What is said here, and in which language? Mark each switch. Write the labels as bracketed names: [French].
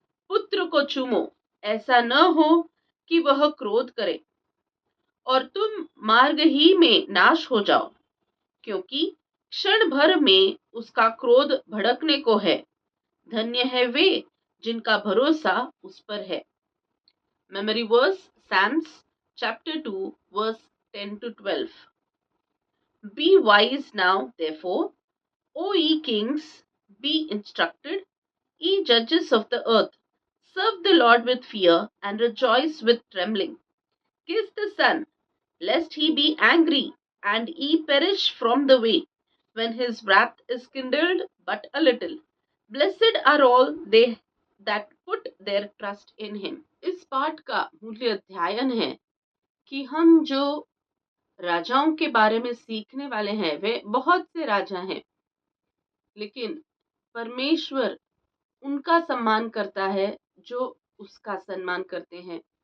[Hindi] पुत्र को चूमो, ऐसा न हो कि वह क्रोध करे और तुम मार्ग ही में नाश हो जाओ, क्योंकि क्षण भर में उसका क्रोध भड़कने को है। धन्य है वे जिनका भरोसा उस पर है। [English] Memory verse, Psalms chapter 2 verse 10 to 12। Be wise now therefore, O ye kings, be instructed, ye judges of the earth. Serve the Lord with fear and rejoice with trembling. Kiss the Son, lest he be angry and ye perish from the way, when his wrath is kindled but a little. Blessed are all they that put their trust in him। [Hindi] इस पाठ का मूल्य अध्ययन है कि हम जो राजाओं के बारे में सीखने वाले हैं वे बहुत से राजा हैं, लेकिन परमेश्वर उनका सम्मान करता है जो उसका सम्मान करते हैं।